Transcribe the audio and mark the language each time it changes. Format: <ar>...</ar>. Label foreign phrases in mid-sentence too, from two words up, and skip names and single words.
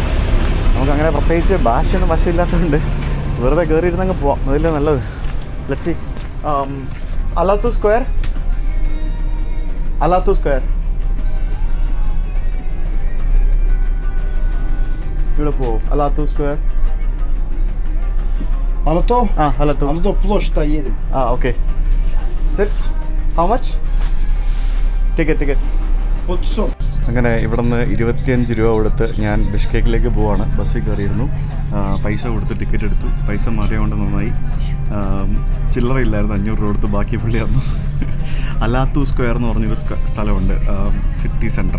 <ml>നമുക്കങ്ങനെ പ്രത്യേകിച്ച് ഭാഷയൊന്നും വശമില്ലാത്തതുകൊണ്ട് വെറുതെ കയറിയിരുന്നങ്ങ് പോവാം, അതല്ലേ നല്ലത്.</ml> <en>let's see.</en> <ml>അലാത്തു സ്ക്വയർ ഇവിടെ പോവും. അലാത്തു സ്ക്വയർ.</ml> <ru>Alato? Alato. Alato площадь едем.</ru> <en>Okay. Sit. How much? Ticket.</en> <ml>അങ്ങനെ ഇവിടെ നിന്ന് 25 രൂപ കൊടുത്ത് ഞാൻ ബിഷ്കെക്കിലേക്ക് പോവാണ്. ബസ്സിൽ കയറിയിരുന്നു, പൈസ കൊടുത്ത് ടിക്കറ്റ് എടുത്തു. പൈസ മാറിയതുകൊണ്ട് നന്നായി. ചില്ലറയില്ലായിരുന്നു, 500 രൂപ കൊടുത്ത് ബാക്കി പുള്ളിയായിരുന്നു. അലാത്തു സ്ക്വയർ എന്ന് പറഞ്ഞൊരു സ്ഥലമുണ്ട്,</ml> <en>city center.</en>